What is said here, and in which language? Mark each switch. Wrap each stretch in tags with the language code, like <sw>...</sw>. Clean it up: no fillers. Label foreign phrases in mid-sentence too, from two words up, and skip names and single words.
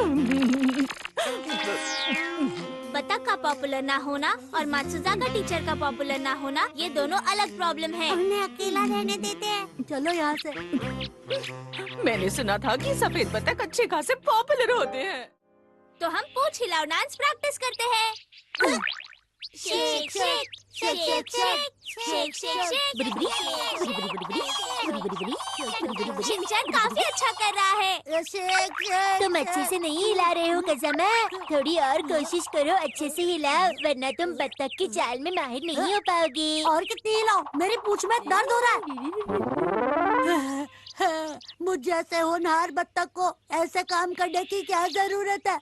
<hi>बतख का पॉपुलर ना होना और मात्सुजाका टीचर का पॉपुलर ना होना, ये दोनों अलग प्रॉब्लम है। उन्हें अकेला रहने देते हैं। चलो यहाँ से। मैंने सुना था कि सफेद बतख अच्छे खासे पॉपुलर होते हैं। तो हम पूछ हिलाओ</hi> <en>dance practice</en> <hi>करते हैं।</hi> <en>shake shake shake shake shake shake shake shake.</en> <hi>शिनचान काफी अच्छा कर रहा है। तुम अच्छे से नहीं हिला रहे हो कज़ामा, थोड़ी और कोशिश करो, अच्छे से हिलाओ, वरना तुम बत्तख की चाल में माहिर नहीं हो पाओगे। और कितनी हिलाओ? मेरी पूंछ में दर्द हो रहा है। मुझ जैसे होनहार बत्तख को ऐसे काम करने की क्या जरूरत है?</hi>